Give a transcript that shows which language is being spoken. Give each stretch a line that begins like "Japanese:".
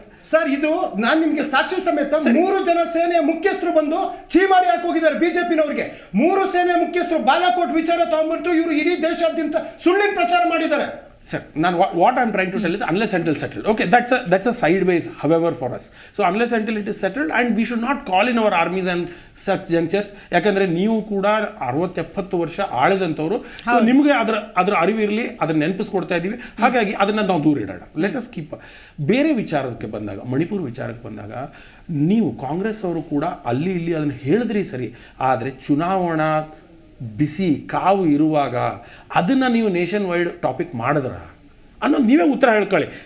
Kannada: Sir, ಇದು ನಾನು ನಿಮ್ಗೆ ಸಾಕ್ಷಿ ಸಮೇತ 3 ಜನ ಸೇನೆಯ ಮುಖ್ಯಸ್ಥರು ಬಂದು ಚೀಮಾರಿ ಹಾಕಿ ಹೋಗಿದ್ದಾರೆ ಬಿಜೆಪಿನವರಿಗೆ. 3 ಸೇನೆಯ ಮುಖ್ಯಸ್ಥರು ಬಾಲಾಕೋಟ್ ವಿಚಾರ ತಗೊಂಡ್ಬಿಟ್ಟು ಇವರು ಇಡೀ ದೇಶಾದ್ಯಂತ ಸುಳ್ಳಿನ ಪ್ರಚಾರ ಮಾಡಿದ್ದಾರೆ.
English: Sir, now what I'm trying to tell is unless until settled. Okay, that's a sideways, however, for us. So unless until it is settled, and we should not call in our armies and such junctures.
Kannada: ಯಾಕಂದ್ರೆ ನೀವು ಕೂಡ 60-70 ವರ್ಷ ಆಳಿದಂಥವ್ರು. So ನಿಮಗೆ ಅದರ ಅರಿವಿರಲಿ, ಅದನ್ನ ನೆನಪಿಸ್ಕೊಡ್ತಾ ಇದ್ದೀವಿ. ಹಾಗಾಗಿ ಅದನ್ನ ನಾವು ದೂರ ಇಡೋಣ.
English: Let us keep.
Kannada: ಬೇರೆ ವಿಚಾರಕ್ಕೆ ಬಂದಾಗ, ಮಣಿಪುರ್ ವಿಚಾರಕ್ಕೆ ಬಂದಾಗ, ನೀವು ಕಾಂಗ್ರೆಸ್ ಅವರು ಕೂಡ ಅಲ್ಲಿ ಇಲ್ಲಿ ಅದನ್ನು ಹೇಳಿದ್ರಿ ಸರಿ, ಆದರೆ ಚುನಾವಣಾ ಬಿಸಿ ಕಾವು ಇರುವಾಗ ಅದನ್ನು ನೀವು ನೇಷನ್ ವೈಡ್ ಟಾಪಿಕ್ ಮಾಡಿದ್ರ ಅನ್ನೋದು ನೀವೇ ಉತ್ತರ ಹೇಳ್ಕೊಳ್ಳಿ.